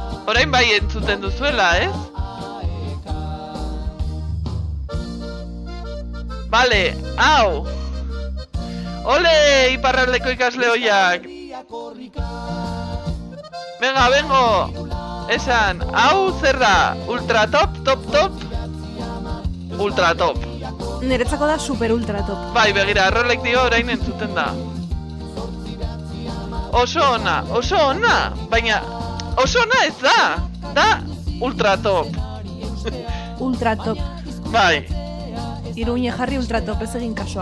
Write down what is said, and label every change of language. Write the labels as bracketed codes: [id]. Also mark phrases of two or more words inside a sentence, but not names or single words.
[eu] Orain bai entzuten duzuela, ez? Vale, hau! Ole, iparraldeko ikasle hoiak! Venga, bengo! Esan, hau zer da? Ultra top, top, top? Ultra top. Niretzako da super ultra top. Bai, begira, Rolek dio orain entzuten da. Oso ona, baina oso ona ez da, da ultra top. Ultra top. Bai, Iruñe jarri ultra top, ez egin kaso hau.